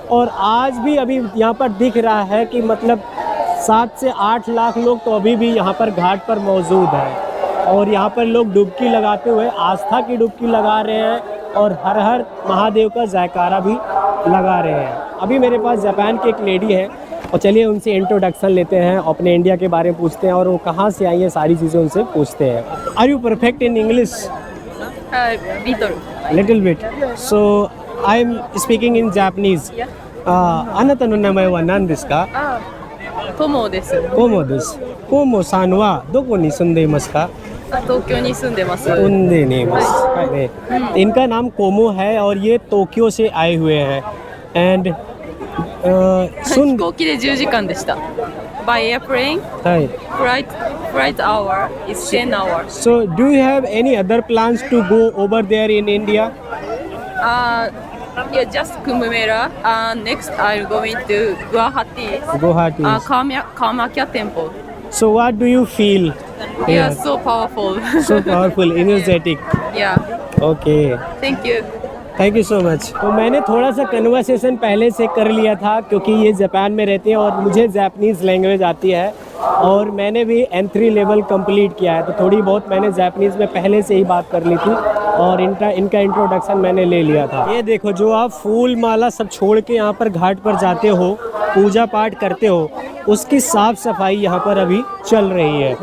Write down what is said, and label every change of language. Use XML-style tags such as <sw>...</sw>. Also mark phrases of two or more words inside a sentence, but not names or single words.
<hi>और आज भी अभी यहाँ पर दिख रहा है कि मतलब 7 से 8 लाख लोग तो अभी भी यहाँ पर घाट पर मौजूद हैं और यहाँ पर लोग डुबकी लगाते हुए आस्था की डुबकी लगा रहे हैं और हर हर महादेव का जयकारा भी लगा रहे हैं। अभी मेरे पास जापान की एक लेडी है और चलिए उनसे इंट्रोडक्शन लेते हैं, अपने इंडिया के बारे में पूछते हैं और वो कहाँ से आई है सारी चीज़ें उनसे पूछते हैं।</hi> <en>Are you perfect in English? Little bit. So I am speaking in Japanese.</en> <ja>あなたの名前は何ですか？トモです。コモです。コモさんはどこに住んでいますか？東京に住んでます。住んでいます。</ja> <hi>इनका नाम कोमो है और ये टोक्यो से आए हुए हैं।</hi> <en>एंड</en> <ja>飛行機で10時間でした。</ja> <en>by airplane,</en> <ja>はい。</ja> <en>flight hour is 10 hours. So do you have any other plans to go over there in India? Yeah, just Kumbh-Mela. Next, I'm going to Guwahati, Guwahati. Kamakya Temple. So what do you feel? Yeah, here? so powerful. So powerful, energetic. Yeah, Okay. thank you. Thank you so much.</en> <hi>तो मैंने थोड़ा सा कन्वर्सेशन पहले से कर लिया था क्योंकि ये जापान में रहते हैं और मुझे</hi> <en>Japanese language</en> <hi>आती है और मैंने भी N3 लेवल कंप्लीट किया है, तो थोड़ी बहुत मैंने जापानीज़ में पहले से ही बात कर ली थी और इनका इंट्रोडक्शन मैंने ले लिया था। ये देखो, जो आप फूल माला सब छोड़ के यहाँ पर घाट पर जाते हो, पूजा पाठ करते हो, उसकी साफ़ सफाई यहाँ पर अभी चल रही है।</hi>